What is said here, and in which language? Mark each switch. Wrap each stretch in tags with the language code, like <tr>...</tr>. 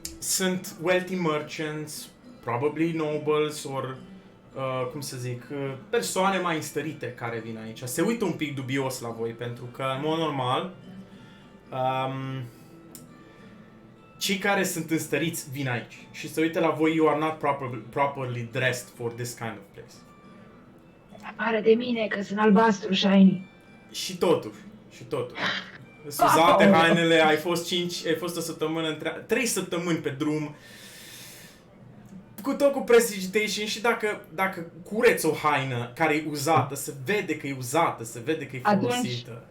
<ro>Sunt</ro> <en>wealthy merchants, probably nobles or</en> <ro>cum să zic, persoane mai înstărite care vin aici. Se uită un pic dubios la voi pentru că în mod normal cei care sunt înstăriți vin aici și se uită la voi.</ro> <en>You are not properly dressed for this kind of place.</en> <ro>Afară de mine că sunt albastru shiny. Și totuși. Sunt uzate hainele, ai fost o săptămână 3 săptămâni pe drum. Cu tot cu prestidigitation și dacă cureți o haină care e uzată, se vede că e uzată, se vede că e folosită.</ro>